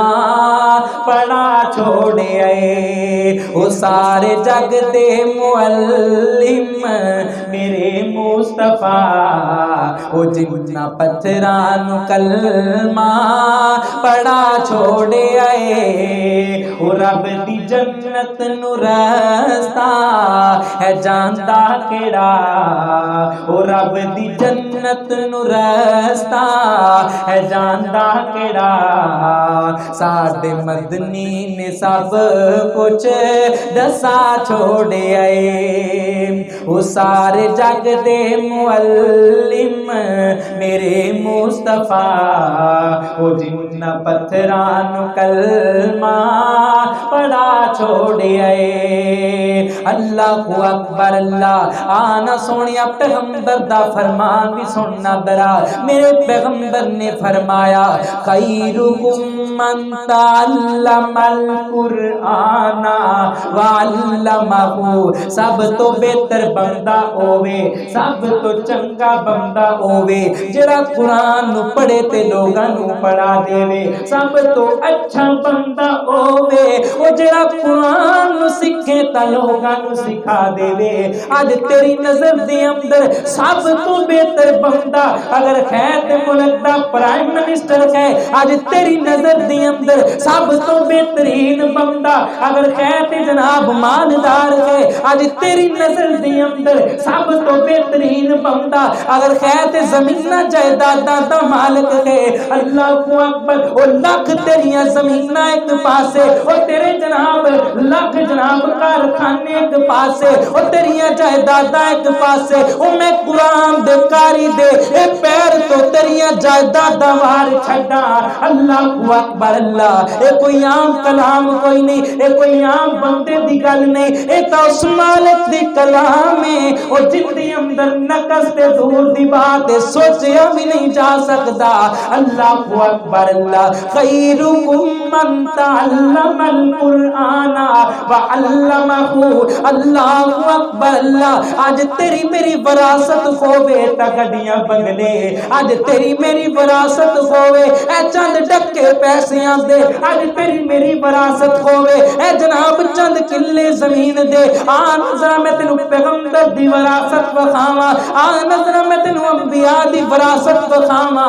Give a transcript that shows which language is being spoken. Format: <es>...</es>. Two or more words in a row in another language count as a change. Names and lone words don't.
<pa>پڑا چھوڑے آئے، وہ سارے جگ دے معلم میرے مصطفیٰ، وہ جنہ پتھران کلمہ پڑا چھوڑے آئے، وہ رب دی جنت نو رستہ ہے جاندا کیڑا، وہ رب دی جنت نو رستہ ہے جاندا کیڑا، ساڈے مدنی نے سب کچھ دسا چھوڑے آئے، وہ سارے جگ دے معلم میرے مصطفیٰ، وہ جنہ پتھران کلمہ پڑا چھوڑے آئے۔</pa> <ar>اللہ اکبر اللہ،</ar> <pa>آنا سونیا پیغمبر دا فرمان بھی سننا درا، میرے پیغمبر نے فرمایا</pa> <ar>خیرکم من تعلم القرآن وعلمہ،</ar> <pa>سب تو بہتر بندہ ہووے، سب تو چنگا بندہ ہووے جڑا قرآن نو پڑھے تے لوگاں نو پڑھا دے وے، سب تو اچھا بندہ ہووے وہ جڑا قرآن نو سکھے تا لوگاں نو سکھا دے وے۔ آج تیری نظر دے اندر سب تو بہتر بندہ اگر ہے تے ملک دا</pa> <en>prime minister</en> <pa>ہے، آج تیری نظر دے اندر سب تو بہترین بندہ اگر ہے تے جناب مالدار ہے، آج تیری نظر دے اندر سب تو بہترین بندہ اگر ہے تے زمیناں جائیداداں دا مالک ہے۔</pa> <ar>اللہ اکبر،</ar> <pa>او لاکھ تیریاں زمیناں ایک پاسے، او تیرے جناب لاکھ جناب کارخانے ایک پاسے، او تیریاں جائیداداں ایک پاسے، او میں قرآن دے کاری دے اے پیر تو تیریاں جائیداداں وار چھڈا۔</pa> <ar>اللہ اکبر اللہ،</ar> <pa>اے کوئی عام کلام کوئی نہیں، اے کوئی عام بندے دی گل نہیں، اے تو اس مالک دی کلام ہے، او جن دی اندر نقص تے دور دی بات سوچیا بھی نہیں جا سکتا۔</pa> <ar>اللہ اکبر اللہ، خیرکم من تعلم القرآن وعلمہ، اللہ اکبر اللہ،</ar> <pa>آج تیری میری وراثت ہووے تا گڈیاں بنگلے، آج تیری میری وراثت ہووے اے چند ڈکے پیسیاں دے، آج تیری میری وراثت ہووے اے جناب چند کلے زمین دے، آن ذرا میں تینوں پیغمبر دی وراثت وکھاواں، آن ذرا میں تینوں انبیاء دی وراثت وکھاواں۔</pa>